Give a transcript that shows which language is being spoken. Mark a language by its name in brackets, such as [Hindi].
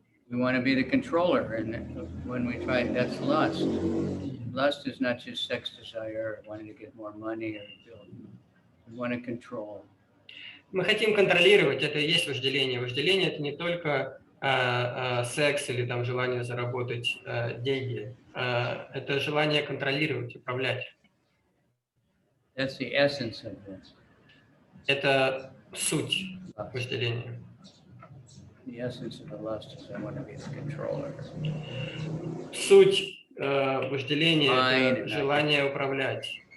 [English] We want to be the controller, and when we try, that's lust. Lust is not just sex desire, or wanting to get more money or build. We want to control. [Russian] Мы хотим контролировать, это и есть вожделение. Вожделение – это не только секс или там желание заработать деньги. Это желание контролировать, управлять. [English] That's the essence of this. [Russian] Это суть вожделения. [English] The essence of the lust is I want to be the controller. [Russian] Суть вожделения – это желание управлять.